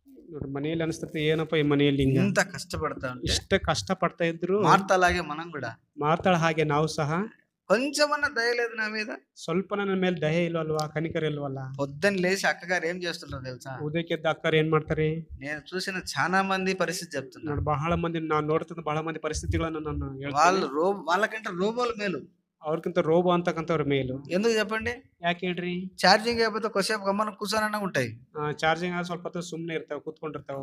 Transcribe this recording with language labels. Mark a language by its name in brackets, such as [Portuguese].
[Kannada] ನೋಡ್ರಿ ಮನೆಯಲ್ಲಿ ಅನಿಸ್ತದೆ, ಏನಪ್ಪ ಈ ಮನೆಯಲ್ಲಿ [Telugu] ఇంత కష్టపడతా ఉంటే, [Kannada] ಇಷ್ಟ ಕಷ್ಟ ಪಡ್ತಾ ಇದ್ರು [Telugu] మార్తలాగే మనం కూడా [Kannada] ಮಾತಾಳ ಹಾಗೆ ನಾವು ಸಹ [Telugu] కొంచెమన్నా దయ లేదు నా మీద. [Kannada] ಸ್ವಲ್ಪ ನನ್ನ ಮೇಲೆ ದಯೆ ಇಲ್ವಲ್ವಾ, ಕನಿಕರ ಇಲ್ವಲ್ಲ. [Telugu] పొద్దున్న లేచి అక్కగారు ఏం చేస్తుంటారు తెలుసా? [Kannada] ಉದಯಕ್ಕೆದ್ದ ಅಕ್ಕರು ಏನ್ ಮಾಡ್ತಾರೆ? [Telugu] నేను చూసిన చాలా మంది పరిస్థితి చెప్తున్నా. [Kannada] ನೋಡಿ ಬಹಳ ಮಂದಿ ನಾನು ನೋಡ್ತಿದ್ದ ಬಹಳ ಮಂದಿ ಪರಿಸ್ಥಿತಿಗಳನ್ನ ನಾನು [Telugu] వాళ్ళు వాళ్ళకంటే రోబోలు మేలు, [Kannada] ಅವ್ರಕ್ಕಿಂತ ರೋಬೋ ಅಂತಕ್ಕಂಥವ್ರ ಮೇಲು. [Telugu] ఎందుకు చెప్పండి? [Kannada] ಯಾಕೆ ಹೇಳ್ರಿ? [Telugu] ఛార్జింగ్ అయిపోతే కొద్దిసేపు గమ్మన కూర్చోనన్నా ఉంటాయి, [Kannada] ಚಾರ್ಜಿಂಗ್ ಆಗ ಸ್ವಲ್ಪ ಹೊತ್ತು ಸುಮ್ನೆ ಇರ್ತಾವ, ಕೂತ್ಕೊಂಡಿರ್ತಾವ.